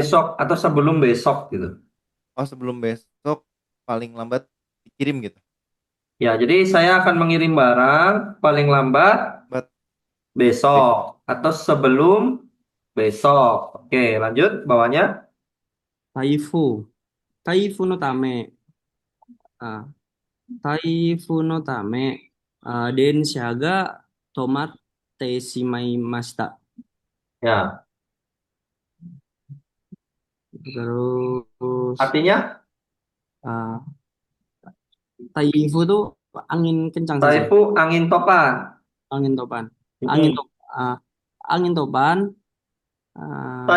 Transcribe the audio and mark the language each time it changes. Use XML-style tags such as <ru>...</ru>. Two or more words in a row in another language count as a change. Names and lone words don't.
<id>besok atau sebelum besok gitu. oh sebelum besok paling lambat dikirim gitu. Ya, jadi saya akan mengirim barang paling lambat But besok besok. atau sebelum besok. Oke, lanjut bawahnya.</id> <ja>台風。台風のため. Ah, 台風のため. 電車が止まってしまいました.</ja> <id>Ya, Terus artinya ah, Taifu tuh angin kencang sih, Taifu angin topan. angin topan. Angin Mm-mm. top, ah, angin topan. ah,</id>